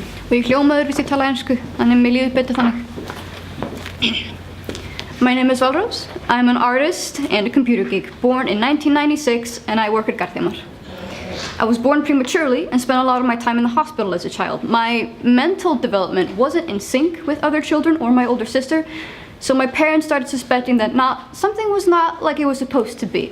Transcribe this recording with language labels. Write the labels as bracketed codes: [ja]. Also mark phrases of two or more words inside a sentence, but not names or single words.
[is] og ég hljóma öðruvísi tala ensku, þannig mér líður betur þannig. [en] My name is Valrós. I'm an artist and a computer geek, born in 1996, and I work at Garðheimar. I was born prematurely and spent a lot of my time in the hospital as a child. My mental development wasn't in sync with other children or my older sister, so my parents started suspecting that something was not like it was supposed to be.